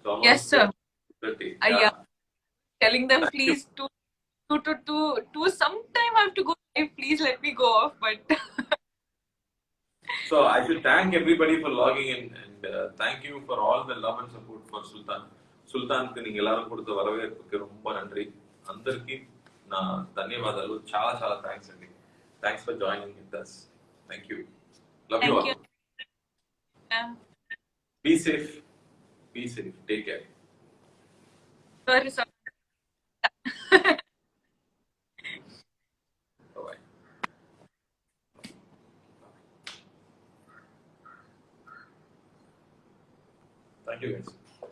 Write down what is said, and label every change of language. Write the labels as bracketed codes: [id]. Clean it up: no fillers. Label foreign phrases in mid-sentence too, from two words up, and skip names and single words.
[en] Yes, almost sir. 30. I Yeah. am telling them Thank you. please to sometime I have to go live. Please let me go off. But So I should thank everybody for logging in and thank you for all the love and support for Sultan. [te] సుల్తాన్కి నీకు [ta] எல்லாரும் கொடுத்த வரவேற்புக்கு ரொம்ப நன்றி [te] అందరికీ నా ధన్యవాదాలు చాలా చాలా థ్యాంక్స్ అండి [en] thanks for joining with us thank you love you thank ఆల్ you. Yeah. be safe take care Sorry, sorry. bye thank you guys